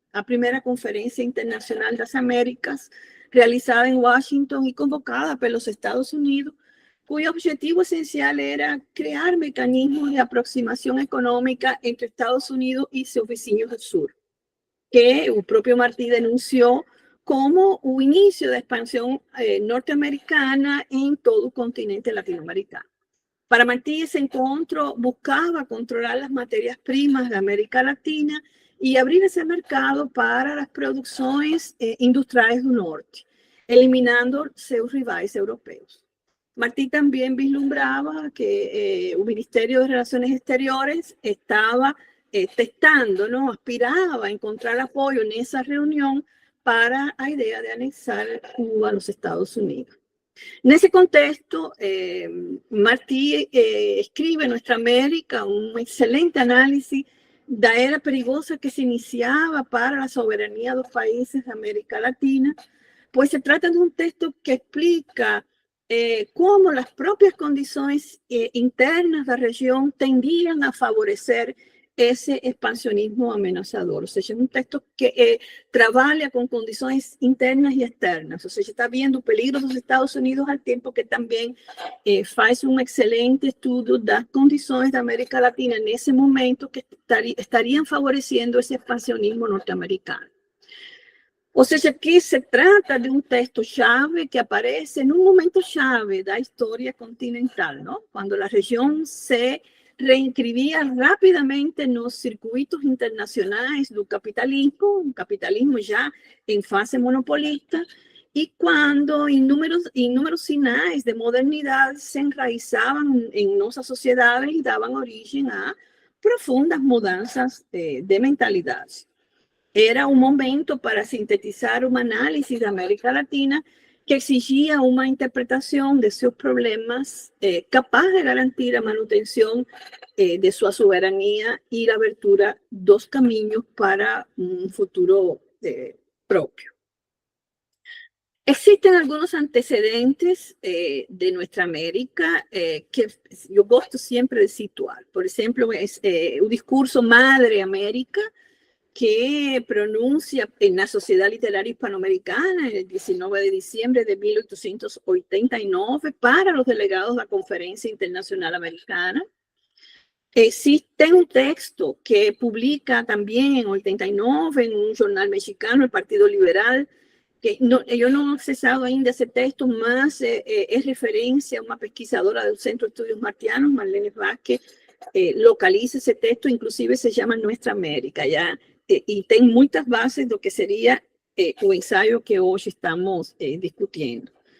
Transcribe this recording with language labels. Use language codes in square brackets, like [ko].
[pt] A primeira Conferência Internacional das Américas, realizada em Washington e convocada pelos Estados Unidos, [es] cuyo objetivo esencial era crear mecanismos de [pt] aproximação econômica entre Estados Unidos e seus vizinhos do Sur, que o próprio Martí denunciou como o início da expansão norte-americana em todo o continente latino-americano. Para Martí, esse encontro buscava controlar as matérias-primas da América Latina e abrir esse mercado para as produções industriais do norte, eliminando seus rivais europeus. [es] Martí también vislumbraba que el Ministerio de Relaciones Exteriores estaba testando, ¿no? Aspiraba a encontrar apoyo en esa reunión para la idea de anexar Cuba a los Estados Unidos. En ese contexto, Martí escribe en Nuestra América un excelente análisis de la era perigosa que se iniciaba para la soberanía de los países de América Latina, pues se trata de un texto que explica cómo las propias condiciones internas de la región tendían a favorecer ese expansionismo amenazador. O sea, es un texto que trabaja con condiciones internas y externas. O sea, se está viendo peligros de los Estados Unidos al tiempo que también hace un excelente estudio de las condiciones de América Latina en ese momento que estarían favoreciendo ese expansionismo norteamericano. [pt] Ou seja, aqui se trata de um texto-chave que aparece em um momento-chave da história continental, não? Quando a região se reinscrevia rapidamente nos circuitos internacionais do capitalismo, um capitalismo já em fase monopolista, e quando inúmeros sinais de modernidade se enraizavam em nossa sociedade e davam origem a profundas mudanças de mentalidade. [es] Era un momento para sintetizar un análisis de América Latina que exigía una interpretación de sus problemas capaz de garantir la manutención de su soberanía y la abertura de dos caminos para un futuro propio. Existen algunos antecedentes de nuestra América que yo gosto siempre de situar. Por ejemplo, es un discurso Madre América, que pronuncia en la Sociedad Literaria Hispanoamericana el 19 de diciembre de 1889 para los delegados de la Conferencia Internacional Americana. Existe un texto que publica también en 89 en un jornal mexicano, el Partido Liberal, que yo no he accesado ainda ese texto, más es referencia a una pesquisadora del Centro de Estudios Martianos, Marlene Vázquez, localiza ese texto, inclusive se llama Nuestra América, ya. [pt] E tem muitas bases do que seria o ensaio que hoje estamos discutindo.